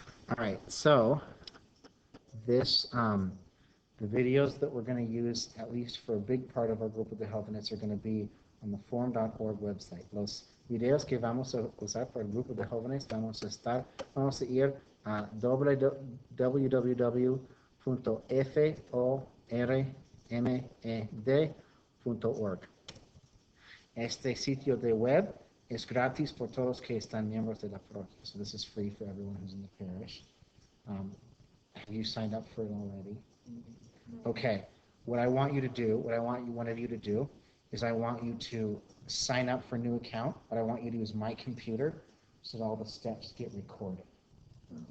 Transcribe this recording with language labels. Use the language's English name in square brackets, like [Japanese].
[English] All right, so this the videos that we're going to use, at least for a big part of our [Spanish] grupo de jóvenes, [English] are going to be on the form.org website. [Spanish] Los videos que vamos a usar para el grupo de jóvenes vamos a ir a www.formed.org. Este sitio de web es gratis por todos que están miembros de la parroquia. [English] So this is free for everyone who's in the parish. Have you signed up for it already? Okay. What I want you to do, one of you to do, is I want you to sign up for a new account, but I want you to use my computer so that all the steps get recorded. Okay.